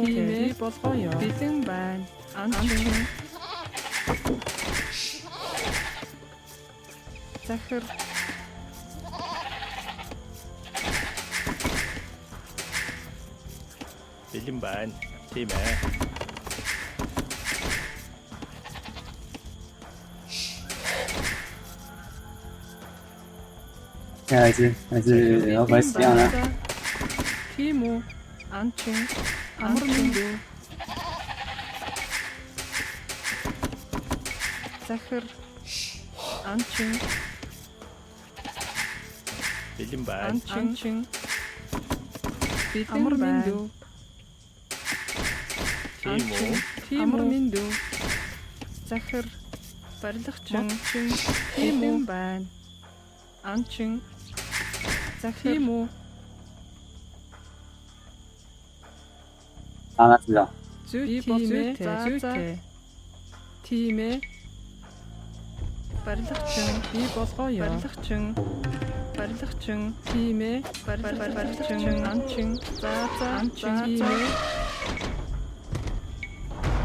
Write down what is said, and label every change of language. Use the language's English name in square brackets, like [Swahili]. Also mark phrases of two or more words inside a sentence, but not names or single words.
[Mongolian] Би болгоё. Бэлэн байна. Анчин. Захир. Бэлэн байна. Тийм ээ. [Chinese] 下一只，那是要不会死掉呢？ [Mongolian] Тийм үү. Анчин. Амар минь дүү. Захир. Анчин. Бэлэн байна. Анчин. Амар минь дүү. Тийм үү. Амар минь дүү. Захир. Барилгачин. Тийм байна. Анчин. Захир. Тийм үү. [Chinese] 让他知道。 [Mongolian] Зүйтэй. Тийм ээ. Барилгачин. Би болгоё. Барилгачин. Тийм ээ. Барилгачин. Анчин. За. Анчин. Тийм ээ.